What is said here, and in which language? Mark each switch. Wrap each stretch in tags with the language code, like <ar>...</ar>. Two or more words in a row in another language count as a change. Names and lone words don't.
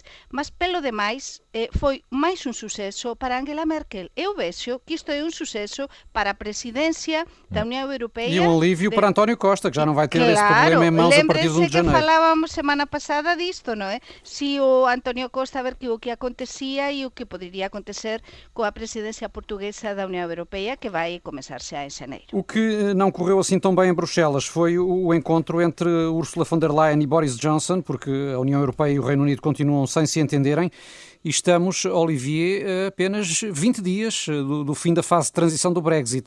<gl>Mas, pelo demais, foi máis un suceso para Angela Merkel. Eu vexo que isto é un suceso para a presidencia da Unión Europea.</gl> <pt>E um alívio para António Costa, que já não vai ter esse problema em mãos a partir de 1 de janeiro.</pt> <gl>Que falávamos semana passada disto, non é? Se o António Costa, a ver que o que acontecia e o que poderia acontecer coa presidencia portuguesa da Unión Europea, que vai começar xa em janeiro.</gl> <pt>O que não correu assim tão bem em Bruxelas foi o encontro entre Ursula von der Leyen e Boris Johnson, porque a União Europeia e o Reino Unido continuam sem se entenderem, e estamos, Olivier, a apenas 20 dias do fim da fase de transição do Brexit.</pt>